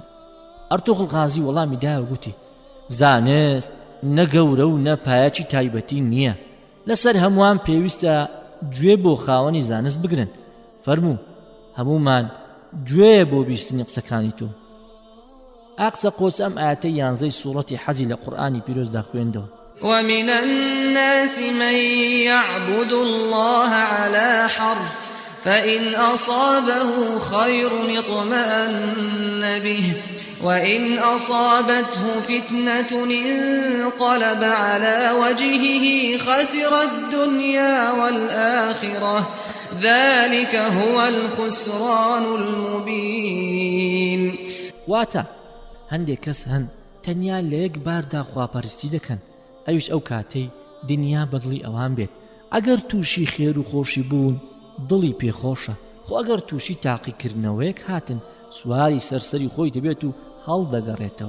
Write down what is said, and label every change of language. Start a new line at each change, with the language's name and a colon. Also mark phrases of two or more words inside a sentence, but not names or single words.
Central Kurdish: ئەرتۆغڕل غازی وەڵامی دایە و گوتی: زانست نە گەورە و نە پایەکی تایبەتی نییە، لەسەر هەمووان پێویستە گوێ بۆ خاوەنی زانست بگرن. فەرموو هەموومان گوێ بۆ بیستنی قسەکانی تۆ. ئاقچە قۆچە ئەم ئاەتەی 11 سوڕەتی حەجی لە قورئانی پیرۆزدا خوێندەوە:
Arabic: ومن الناس من يعبد الله على حرف فإن أصابه خير اطمأن به وإن أصابته فتنة انقلب على وجهه خسر الدنيا والآخرة ذلك هو الخسران المبين.
Central Kurdish: واتا هەندێک کەس هەن تەنیا لە یەک باردا خواپەرستی دەکەن، ئەویش ئەو کاتەی دنیا بەدڵی ئەوان بێت. ئەگەر تووشی خێر و خۆشی بوون دڵی پێخۆشە، خۆ ئەگەر تووشی تاقیکردنەوەیەک هاتن سواری سەرسەری خۆی دەبێت و هەڵدەگەڕێتەوە.